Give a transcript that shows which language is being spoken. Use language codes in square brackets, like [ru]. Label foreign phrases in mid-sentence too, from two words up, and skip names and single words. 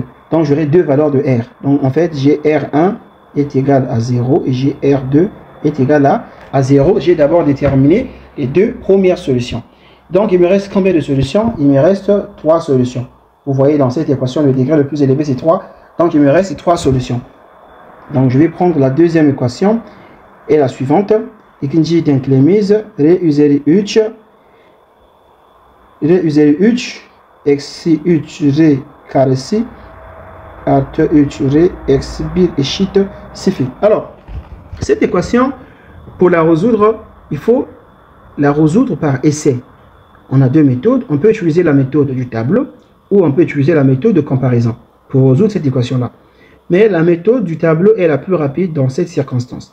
[fr] Donc, j'aurai 2 valeurs de R. Donc, en fait, j'ai R1 est égal à 0 et j'ai R2 est égal à 0. J'ai d'abord déterminé les 2 premières solutions. Donc, il me reste combien de solutions? Il me reste 3 solutions. Vous voyez, dans cette équation, le degré le plus élevé, c'est 3. Donc, il me reste 3 solutions. Donc, je vais prendre la deuxième équation et la suivante. [tr] İkinci denklemimiz R üzeri 3 eksi 3 R karesi artı 3 R eksi 1 eşit 0. [fr] Alors, cette équation, pour la résoudre, il faut la résoudre par essai. On a deux méthodes. On peut utiliser la méthode du tableau ou on peut utiliser la méthode de comparaison pour résoudre cette équation-là. Mais la méthode du tableau est la plus rapide dans cette circonstance.